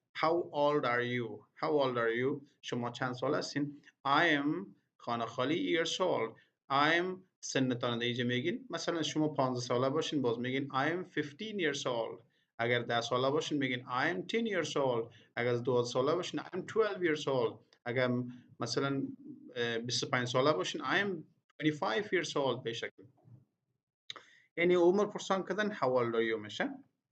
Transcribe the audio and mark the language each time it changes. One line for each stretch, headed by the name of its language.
English: How old are you? How old are you?
Persian: شما چند سال هستین؟
English: I am
Persian: خانه خالی
English: years old.
Persian: I am سنتان دیگه میگین. مثلا شما 15 ساله باشین، باز میگین
English: I am 15 years old.
Persian: اگر 10 ساله باشین میگین
English: I am 10 years old.
Persian: اگر 12 ساله باشین
English: I am 12 years old.
Persian: اگر مثلا 25 ساله باشین
English: I am 25 years old.
Persian: به شکل یعنی عمر پرسان کردن
English: how old are you
Persian: میشه.